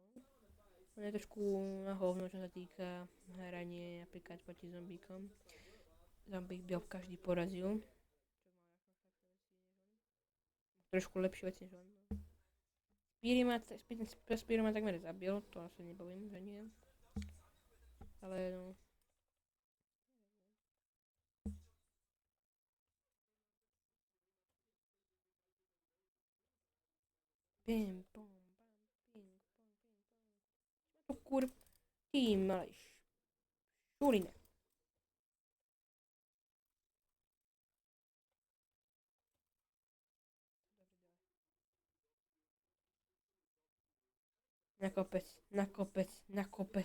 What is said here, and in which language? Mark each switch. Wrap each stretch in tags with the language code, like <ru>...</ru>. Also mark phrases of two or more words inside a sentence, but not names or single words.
<sk>On je trošku na hovno, čo sa týka hranie napríklad proti zombíkom. Zombík by ho každý porazil. Trošku lepšie veci než on. Spíry ma takmer zabil, to asi nebavím, že nie. Ale no. Pim, pom, pam, pim, pom, pim, pom. To kurv, ty malej šurine. Na kopec, na kopec, na kopec.</sk>